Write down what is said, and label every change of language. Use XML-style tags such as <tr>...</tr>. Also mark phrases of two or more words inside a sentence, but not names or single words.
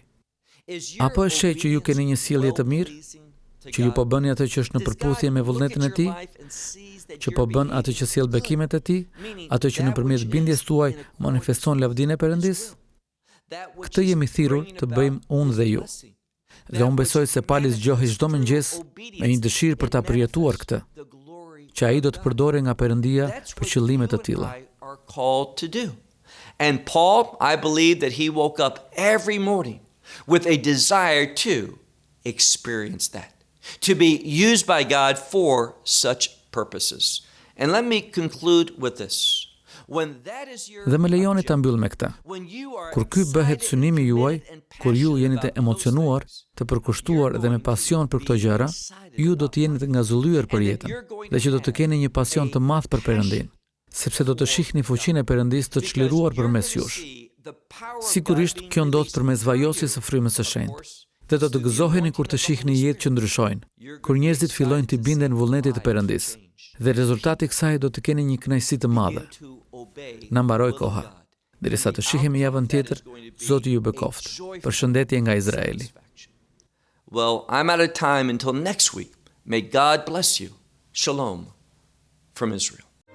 <sq>Apo është sheh që ju keni një sjellje të mirë, që ju po bëni atë që është në përputhje me vullnetin e tij, që po bën atë që sjell bekimet e tij, atë që nëpërmjet bindjes tuaj manifeston lavdinë e Perëndis? Këtë jemi thirrur të bëjmë unë dhe ju. Dhe unë besoj se Pali zgjohej çdo mëngjes me një dëshirë për ta përjetuar këtë, që ai do të përdorë nga Perëndia për qëllime të tilla.</sq> <en>And Paul, I believe that he woke up every morning with a desire to experience that, to be used by God for such purposes. And let me conclude with this.</en> <sq>Dhe më lejoni ta mbyll me këtë. Kur ky bëhet synimi juaj, kur ju jeni të emocionuar, të përkushtuar dhe me pasion për këto gjëra, ju do të jeni të ngazëllyer për jetën, dhe që do të keni një pasion të madh për Perëndin, sepse do të shihni fuqinë e Perëndis të çliruar përmes jush. Sigurisht kjo ndodh përmes vajosjes së frymës së shenjtë. Dhe do të gëzoheni kur të shihni jetë që ndryshojnë, kur njerëzit fillojnë të binden vullnetit të Perëndis. Dhe rezultati i kësaj do të keni një kënaqësi të madhe. Na mbaroi koha. Derisa të shihemi javën tjetër, Zoti ju bekoft. Përshëndetje nga Izraeli.</sq> <en>Well, I'm out of time until next week. May God bless you. Shalom from Israel.</en>